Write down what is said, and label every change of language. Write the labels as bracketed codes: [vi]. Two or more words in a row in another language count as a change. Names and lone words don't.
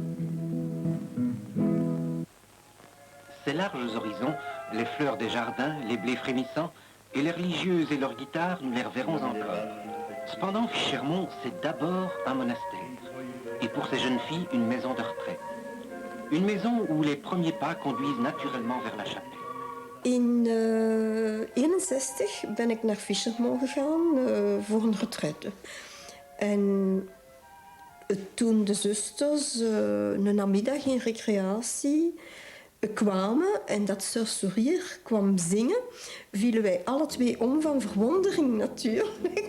[fr] Ces larges horizons, les fleurs des jardins, les blés frémissants, et les religieuses et leurs guitares, nous les reverrons encore. Cependant, Ficharmont, c'est d'abord un monastère. Et pour ces jeunes filles, une maison de retraite. Une maison où les premiers pas conduisent naturellement vers la chapelle. [nl] In 1961 ben ik naar Ficharmont gegaan voor een retraite. En toen de zusters een namiddag in recreatie kwamen en dat Sœur Sourire kwam zingen, vielen wij alle twee om van verwondering natuurlijk.